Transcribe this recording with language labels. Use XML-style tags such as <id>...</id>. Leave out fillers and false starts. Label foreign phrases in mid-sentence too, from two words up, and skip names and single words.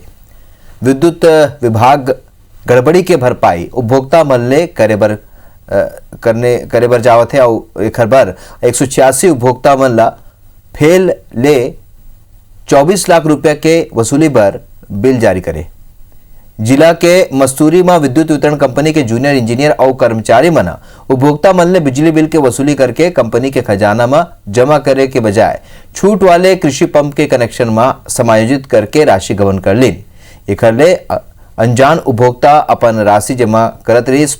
<hne>विद्युत विभाग गड़बड़ी के भरपाई उपभोक्ता मल्ले करे बर जावत है और एक बर 186 उपभोक्ता मल्ला फेल ले 24 लाख रुपया के वसूली बर बिल जारी करे। जिला के मस्तूरी में विद्युत वितरण कंपनी के जूनियर इंजीनियर और कर्मचारी मना उपभोक्ता मन ने बिजली बिल के वसूली करके कंपनी के खजाना में जमा करे के बजाय छूट वाले कृषि पंप के कनेक्शन में समायोजित करके राशि गबन कर ली। एक अनजान उपभोक्ता अपन राशि जमा करत रहीस।</hne>